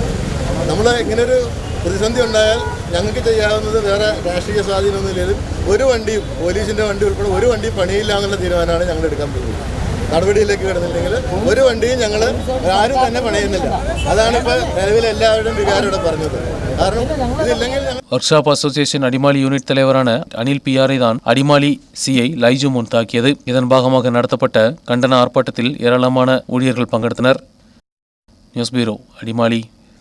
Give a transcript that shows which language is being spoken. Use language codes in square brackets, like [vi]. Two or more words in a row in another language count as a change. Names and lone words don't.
[ml] നമ്മൾ ഇങ്ങനൊരു പ്രതിസന്ധി ഉണ്ടായാൽ ഞങ്ങൾക്ക് ചെയ്യാവുന്നത് വേറെ രാഷ്ട്രീയ സ്വാധീനമൊന്നുമില്ലെങ്കിലും ഒരു വണ്ടിയും പോലീസിൻ്റെ വണ്ടി ഉൾപ്പെടെ ഒരു വണ്ടിയും പണിയില്ല എന്നുള്ള തീരുമാനമാണ് ഞങ്ങൾ എടുക്കാൻ പോകുന്നത്. നടപടിയിലേക്ക് കിടന്നില്ലെങ്കിൽ ഒരു വണ്ടിയും ഞങ്ങൾ ആരും തന്നെ പണിയുന്നില്ല. അതാണ് ഇപ്പോൾ നിലവിൽ എല്ലാവരുടെയും വികാരം പറഞ്ഞത്. കാരണം ഇതില്ലെങ്കിൽ [en] work shop association [ta] அடிமாலி யூனிட் தலைவரான அனில் பிஆரை தான் அடிமாலி சிஐ லைஜு முன் தாக்கியது. இதன் பாகமாக நடத்தப்பட்ட கண்டன ஆர்ப்பாட்டத்தில் ஏராளமான ஊழியர்கள் பங்கெடுத்தனர். நியூஸ் பியூரோ, அடிமாலி.